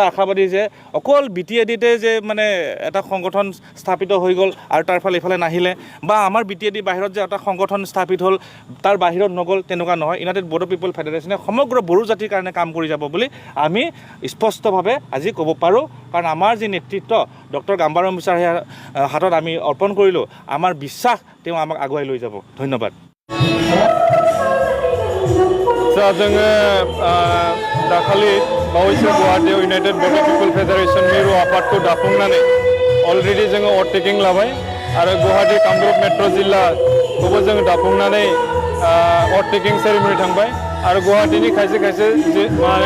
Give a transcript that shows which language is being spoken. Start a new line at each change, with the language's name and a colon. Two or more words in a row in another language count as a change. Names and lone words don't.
Assamese: আশাবাদী যে অকল BTADতে যে মানে এটা সংগঠন স্থাপিত হৈ গ'ল আৰু তাৰ ফালে ইফালে নাহিলে বা আমাৰ BTAD বাহিৰত যে এটা সংগঠন স্থাপিত হ'ল তাৰ বাহিৰত নগ'ল তেনেকুৱা নহয় ইউনাইটেড বডি পিপল ফেডাৰেশ্যনে সমগ্ৰ বড়ো জাতিৰ কাৰণে কাম কৰি যাব বুলি আমি স্পষ্টভাৱে আজি ক'ব পাৰোঁ কাৰণ আমাৰ যি নেতৃত্ব ডক্টৰ গাম্বাৰু মুছাহাৰীৰ হাতত আমি অৰ্পণ কৰিলোঁ আমাৰ বিশ্বাস তেওঁ আমাক আগুৱাই লৈ যাব ধন্যবাদ
Bodo: जोङो दाखालि बावैसो गुवाहाटीयाव इउनाइटेड बडि पिपल फेडारेशन मिरु आफादखौ दाफुंनानै अलरेडि जोङो अटेकिं लाबाय आरो गुवाहाटी कामरुप मेट्र' जिल्लाखौबो जोङो दाफुंनानै
English: oathtaking ceremony
Bodo: थांबाय आरो गुवाहाटीनि खायसे माने